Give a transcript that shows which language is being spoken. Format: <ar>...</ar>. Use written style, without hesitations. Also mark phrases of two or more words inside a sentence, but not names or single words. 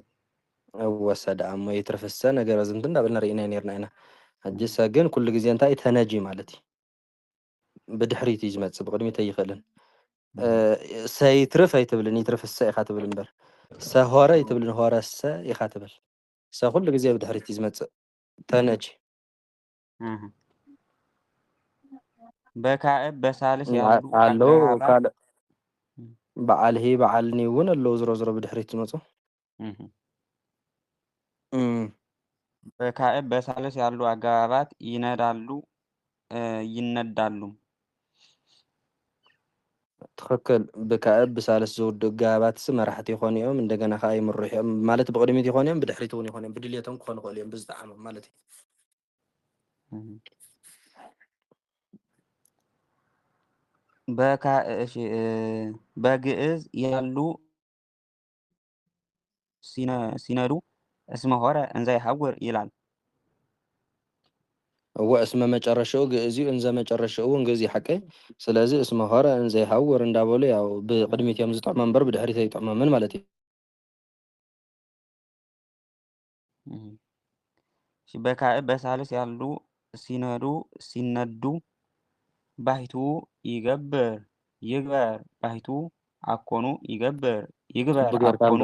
<ti>ወሰደ እሞ ይትርፍሰ ነገር ዝምት እንዳበልና ርኢና ነርና ኢና ሕጂ ሰ ግን ኩሉ ግዜ እንታይ ተነጂ ማለት እዩ። ብድሕሪት እዩ ዝመፅእ ብቅድሚት ኣይኽእልን። ሰይትርፍ ኣይትብልን ይትርፍሰ ኢኻ ትብል እምበር ሰሆረ ኣይትብልን ሆረሰ ኢኻ ትብል። ሰ ኩሉ ግዜ ብድሕሪት እዩ ዝመፅእ ተነጂ።</ti> <am>በካዕብ በሳልስ ያሉ</am> <ti>ኣለዉ</ti> <am>አገባባት</am> <ti>ካልእ በዓል ሂ በዓል ኒ እውን ኣለዉ ዝሮ ዝሮ ብድሕሪት ዝመፁ</ti> <am>በካዕብ በሳልስ ያሉ አገባባት ይነዳሉ ይነዳሉ።</am> <ti>ትክክል ብካዕብ ብሳልስ ዝውድኡ ገባባት መራሕቲ ይኾኑ እዮም እንደገና ከዓ ይምርሑ እዮም ማለት ብቅድሚት ይኾኑ እዮም ብድሕሪት እውን ይኾኑ እዮም ብድልየቶም ክኾኑ ይኽእሉ እዮም ብዝጠዓሞም ማለት እዩ።</ti> <am>በግዕዝ ያሉ ሲነዱ</am> <gez>እስመ ሆረ እንዘ ይሐውር</gez> <am>ይላል።</am> <ti>እወ እስመ መጨረሻኡ ግእዝ እዩ እንዘ መጨረሻኡ እውን ግእዝ እዩ ሓቀይ። ስለዚ</ti> <gez>እስመ ሆረ እንዘ ይሐውር</gez> <ti>እንዳበሉ ያው ብቅድሚት እዮም ዝጥዕሞ እምበር ብድሕሪት ኣይጥዕሞምን ማለት እዩ።</ti> <am>በካዕብ በሳልስ ያሉ ሲነዱ</am> <gez>ባሕቱ ይገብር ይግበር ባሕቱ አኮኑ ይገብር ይግበር አኮኑ</gez>